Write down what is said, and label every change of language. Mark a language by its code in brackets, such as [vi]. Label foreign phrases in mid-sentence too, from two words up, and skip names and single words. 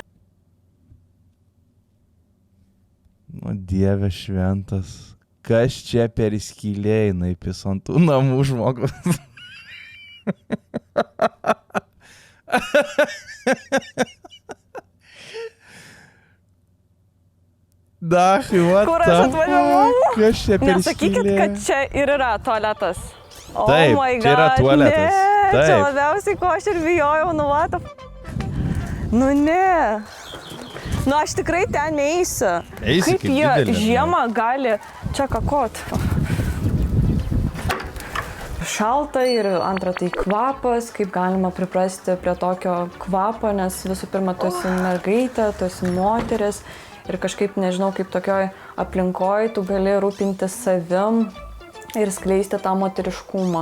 [lt] O Dieve šventas. Kas čia per skylė, jinai pisantų namų žmogus. Dachai, [en] what the fuck? [lt] Kur aš atvažiavau? Kas čia per skylė? Nesakykit, kad čia ir yra tualetas. Taip, čia yra tualetas. Ne, čia labiausiai, ko aš ir bijojau, [en] what the fuck. [lt] Ne. Aš tikrai ten neįsiu. Eisi, kaip jie žiemą gali čia kakot. Šalta ir antra tai kvapas, kaip galima priprasti prie tokio kvapo, nes visų pirma tu esi mergaitė, tu esi moteris ir kažkaip nežinau, kaip tokioj aplinkoj tu gali rūpintis savim ir skleisti tą moteriškumą.